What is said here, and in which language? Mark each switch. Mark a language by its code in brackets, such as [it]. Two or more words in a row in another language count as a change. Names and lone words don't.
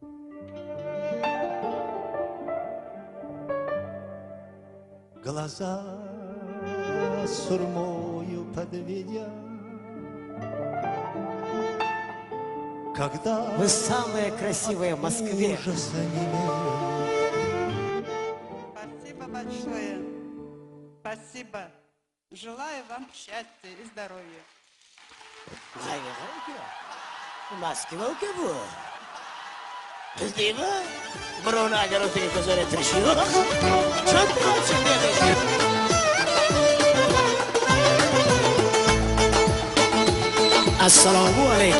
[ru] Глаза сурмою подведя, когда Вы самые красивые в Москве. ужас онемел, Спасибо. Желаю вам счастья и здоровья. [uz] Moskva uka bu. Biz deymi? Birovni agar o'tiga ko'zarattirish yo'q. Cho'p qolsin dedi. Assalomu alaykum.